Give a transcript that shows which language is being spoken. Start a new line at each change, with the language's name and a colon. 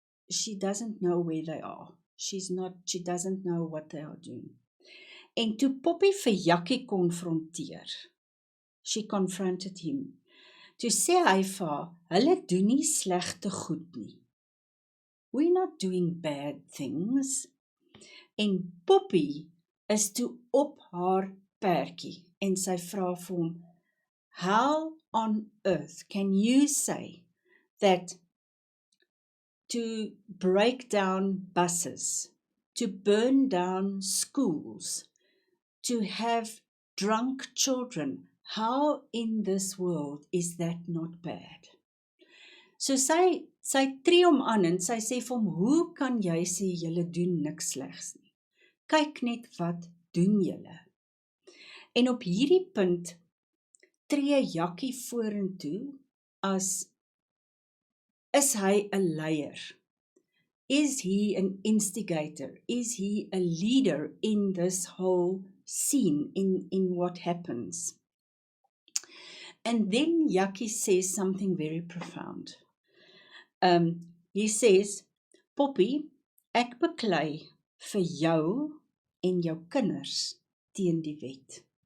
English: She doesn't know where they are. She doesn't know what they are doing.
Afrikaans: En toe Poppy vir Jakkie konfronteer,
English: she confronted him.
Afrikaans: Toe sê hy vir haar, hulle doen nie slegte goed nie.
English: We're not doing bad things.
Afrikaans: En Poppy is toe op haar perdjie en sy vra vir hom,
English: how on earth can you say that to break down buses, to burn down schools, to have drunk children, how in this world is that not bad?
Afrikaans: So sy tree hom aan en sy sê vir hom, hoe kan jy sê julle doen niks slegs nie? Kyk net wat doen julle. En op hierdie punt tree Jakkie vorentoe as, is hy 'n leier?
English: Is he an instigator? Is he a leader in this whole seen in what happens. And then Jackie says something very profound. He says,
Afrikaans: Poppy, ek beklei vir jou en jou kinders teen die wet.